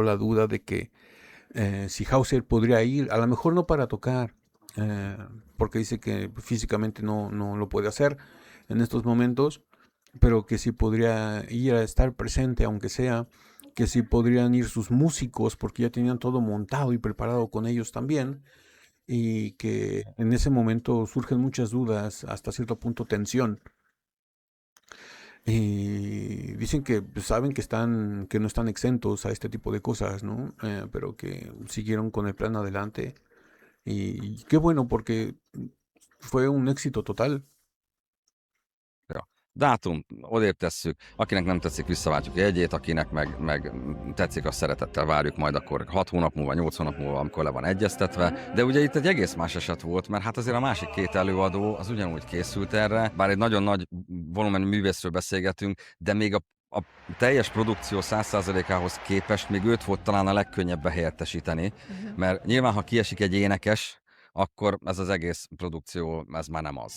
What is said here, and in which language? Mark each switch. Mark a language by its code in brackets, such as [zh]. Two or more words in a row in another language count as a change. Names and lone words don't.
[es] la duda de que si Hauser podría ir, a lo mejor no para tocar, porque dice que físicamente no lo puede hacer en estos momentos, pero que sí podría ir a estar presente, aunque sea, que sí podrían ir sus músicos, porque ya tenían todo montado y preparado con ellos también, y que en ese momento surgen muchas dudas, hasta cierto punto tensión. Y dicen que saben que no están exentos a este tipo de cosas, ¿no? Pero que siguieron con el plan adelante. Y qué bueno, porque fue un éxito total. [hu] Dátum, odébb tesszük, akinek nem tetszik, visszaváltjuk a jegyét, akinek meg tetszik, azt szeretettel várjuk majd akkor 6 hónap múlva, 8 hónap múlva, amikor le van egyeztetve. De ugye itt egy egész más eset volt, mert hát azért a másik két előadó az ugyanúgy készült erre, bár egy nagyon nagy volumenű művészről beszélgetünk, de még a teljes produkció 100%-ához képest még őt volt talán a legkönnyebb behelyettesíteni, mert nyilván, ha kiesik egy énekes, akkor ez az egész produkció, ez már nem az.